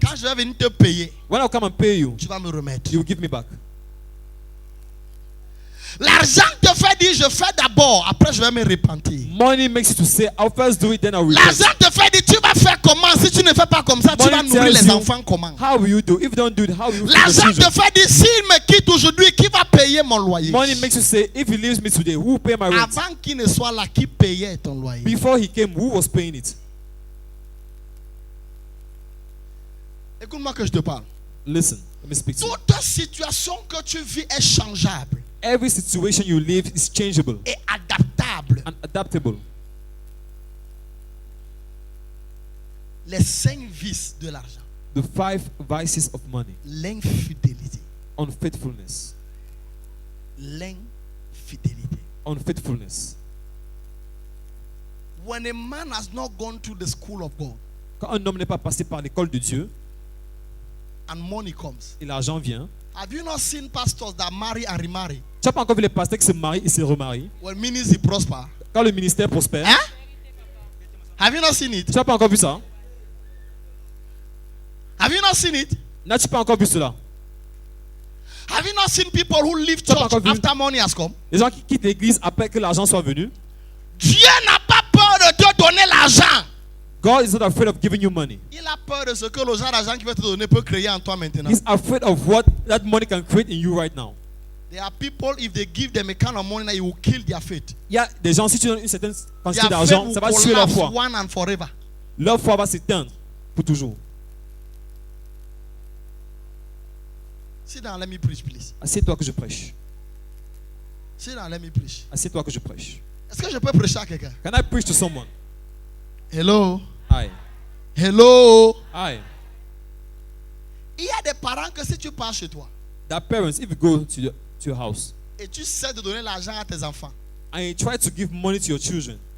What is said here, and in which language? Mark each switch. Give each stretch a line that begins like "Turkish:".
French: Quand je vais venir te payer,
English: When I come and pay you,
French: tu vas me remettre.
English: you will give me back.
French: L'argent te fait dire, je fais d'abord, après je vais me repentir.
English: Money makes you to say, I'll first do it, then I'll repent.
French: L'argent te fait dire, tu vas faire comment? Si tu ne fais pas comme ça, tu vas
English: Money
French: nourrir
English: tells
French: les
English: you
French: enfants comment?
English: How will you do? If you don't do it, how will you feed the
French: L'argent te
English: children?
French: fait dire, s'il me quitte aujourd'hui, qui va payer mon loyer?
English: Money makes you say, if he leaves me today, who will pay my rent?
French: Avant qu'il ne soit là, qui payait ton loyer?
English: Before he came, who was paying it?
French: Écoute-moi que je te parle.
English: Listen, let me speak to you.
French: Toute situation que tu vis est changeable
English: Every situation you live is changeable
French: et adaptable.
English: and adaptable.
French: Les 5 vices de l'argent.
English: The 5 vices of money.
French: L'infidélité.
English: Unfaithfulness.
French: L'infidélité.
English: Unfaithfulness. When a man has not gone to the school of God
French: Quand un homme n'est pas passé par l'école de Dieu
English: and money comes,
French: et l'argent vient,
English: have you not seen pastors that marry and remarry
French: tu n'as pas encore vu les pasteurs qui se marient et se remarient.
English: when ministry prosper?
French: Quand le ministère prospère,
English: Hein? Have you not seen it?
French: tu n'as pas encore vu ça?
English: Have you not seen it?
French: N'as-tu pas encore vu cela?
English: Have you not seen people who leave
French: Tu n'as pas
English: church
French: encore vu?
English: after money has come?
French: Les gens qui quittent l'église après que l'argent soit venu. Dieu n'a pas peur de te donner l'argent.
English: God is not afraid of giving you money.
French: Il a peur de ce que le genre d'argent qu'il va te donner peut créer en toi maintenant.
English: He's afraid of what that money can create in you right now. There are people, if they give them a kind of money, it will kill their faith.
French: Il y a des gens, si tu donnes une certaine quantité
English: Their faith
French: d'argent,
English: will
French: ça va tuer leur
English: collapse
French: foi.
English: one and forever.
French: Leur foi va s'éteindre pour toujours.
English: Sit down, let me preach, please.
French: Assieds-toi que je prêche.
English: Sit down, let me preach.
French: Assieds-toi que je prêche. Est-ce que je peux prêcher à quelqu'un?
English: Can I preach to someone? Hello? Aye. Hello? Aye.
French: Il y a des parents que si tu pars chez toi
English: That parents, if you go to your house
French: et tu sais de donner l'argent à tes enfants,
English: and you try to give money to your children,